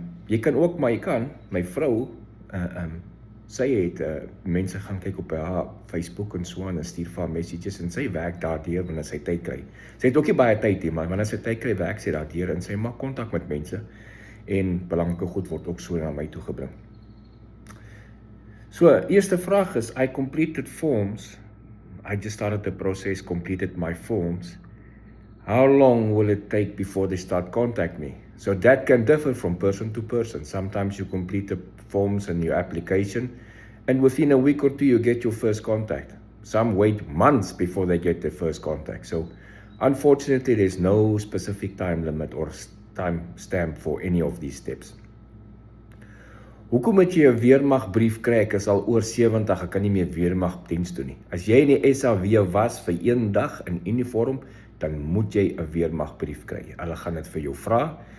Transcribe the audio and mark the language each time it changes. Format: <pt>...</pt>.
<af>Jy kan ook, maar jy kan, my vrou sy het mense gaan kyk op haar Facebook en so aan en stuur vir haar messages en sy werk daardeur wanneer sy tyd kry. Sy het ook nie baie tyd nie, maar wanneer sy tyd kry, werk sy daardeur en sy maak kontak met mense en belangrike goed word ook so na my toe gebring. So, eerste vraag is,</af> <en>I completed forms. I just started the process, completed my forms. How long will it take before they start contact me? So that can differ from person to person. Sometimes you complete the forms and your application, and within a week or two you get your first contact. Some wait months before they get their first contact. So unfortunately there's no specific time limit or time stamp for any of these steps.</en> <af>Hoekom moet jy 'n weermagbrief kry? Ek is al oor 70, ek kan nie meer weermagdiens doen nie. As jy in die SAW was vir 1 dag in uniform, dan moet jy 'n weermagbrief kry. Hulle gaan dit vir jou vra.</af>